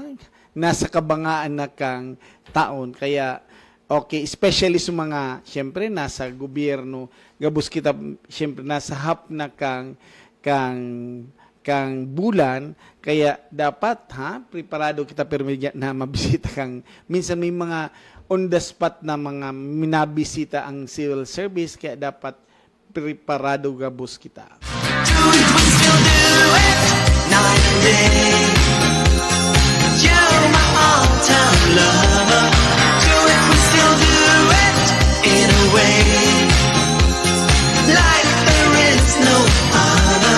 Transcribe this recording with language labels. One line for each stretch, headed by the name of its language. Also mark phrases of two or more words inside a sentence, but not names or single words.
Bikol: Nasa kabangaan na kang taon. Kaya, okay, especially sa mga, siyempre, nasa gobyerno, gabos kita, siyempre, nasa hap na kang bulan, kaya dapat, ha, preparado kita permit na mabisita kang, minsan may mga
English: on the spot
Bikol: na mga minabisita ang
English: civil service,
Bikol: kaya dapat preparado gabos kita.
English: Do it, we still do it, night and day. You're my all-time lover. Do it, we still do it, in a way. Like there is no other.